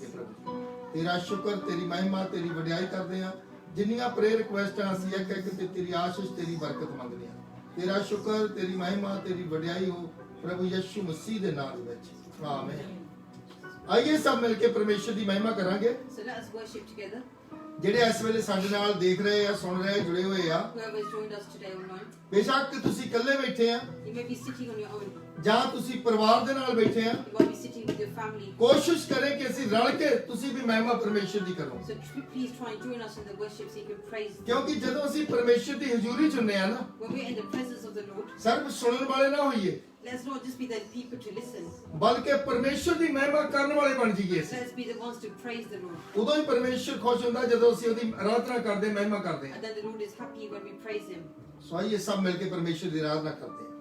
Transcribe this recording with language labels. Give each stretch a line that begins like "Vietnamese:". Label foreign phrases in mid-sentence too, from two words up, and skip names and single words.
Punjabi: ਪ੍ਰਭੂ ਤੇਰਾ ਸ਼ੁਕਰ, ਤੇਰੀ ਮਹਿਮਾ, ਤੇਰੀ ਵਡਿਆਈ ਕਰਦੇ ਆ। ਜਿੰਨੀਆਂ
English: prayer requests
Punjabi: ਅਸੀਂ ਇੱਕ ਇੱਕ ਤੇ ਤੇਰੀ ਆਸ਼ੀਸ਼, ਤੇਰੀ ਬਰਕਤ ਮੰਗਦੇ ਆ। ਤੇਰਾ ਸ਼ੁਕਰ, ਤੇਰੀ ਮਹਿਮਾ, ਤੇਰੀ ਵਡਿਆਈ ਹੋ ਪ੍ਰਭੂ ਯਿਸੂ ਮਸੀਹ ਦੇ ਨਾਮ ਵਿੱਚ। ਆਮੀਨ। ਆਈਏ ਸਭ ਮਿਲ ਕੇ ਪਰਮੇਸ਼ਰ ਦੀ ਮਹਿਮਾ ਕਰਾਂਗੇ।
English: So let us worship together.
Punjabi: ਜਿਹੜੇ ਇਸ ਵੇਲੇ ਸਾਡੇ ਨਾਲ ਦੇਖ ਰਹੇ ਆ, ਸੁਣ ਰਹੇ, ਜੁੜੇ ਹੋਏ ਆ,
English: Whoever has joined us today online,
Punjabi: ਬੇਸ਼ੱਕ ਤੁਸੀਂ ਇਕੱਲੇ ਬੈਠੇ ਆ
English: you may be sitting on your own.
Punjabi: ਜਾਂ ਤੁਸੀਂ ਪਰਿਵਾਰ ਦੇ ਨਾਲ ਬੈਠੇ ਆ,
English: You might be sitting with your family.
Punjabi: ਕੋਸ਼ਿਸ਼ ਕਰੇ ਕਿ ਅਸੀਂ ਰਲ ਕੇ ਤੁਸੀਂ ਵੀ ਮਹਿਮਾ ਪਰਮੇਸ਼ਰ ਦੀ ਕਰੋ।
English: So please try and join us in the worship so you can praise.
Punjabi: ਕਿਉਂਕਿ ਜਦੋਂ ਅਸੀਂ ਪਰਮੇਸ਼ਰ ਦੀ ਹਜ਼ੂਰੀ ਚ ਹੁੰਦੇ ਆ ਨਾ,
English: When we're in the presence of the Lord,
Punjabi: ਸਿਰਫ ਸੁਣਨ ਵਾਲੇ ਨਾ ਹੋਈਏ,
English: let's not just be the people to listen.
Punjabi: ਬਲਕਿ ਪਰਮੇਸ਼ਰ ਦੀ ਮਹਿਮਾ ਕਰਨ ਵਾਲੇ ਬਣ ਜਾਈਏ।
English: Let's be the ones to praise the Lord.
Punjabi: ਉਦੋਂ ਹੀ ਪਰਮੇਸ਼ਰ ਖੁਸ਼ ਹੁੰਦਾ ਜਦੋਂ ਅਸੀਂ ਉਹਦੀ ਆਰਾਧਨਾ ਕਰਦੇ, ਮਹਿਮਾ ਕਰਦੇ
English: And then the Lord is happy when we praise Him.
Punjabi: ਸੋ ਆਈਏ ਸਭ ਮਿਲ ਕੇ ਪਰਮੇਸ਼ਰ ਦੀ ਆਰਾਧਨਾ ਕਰਦੇ ਹਾਂ।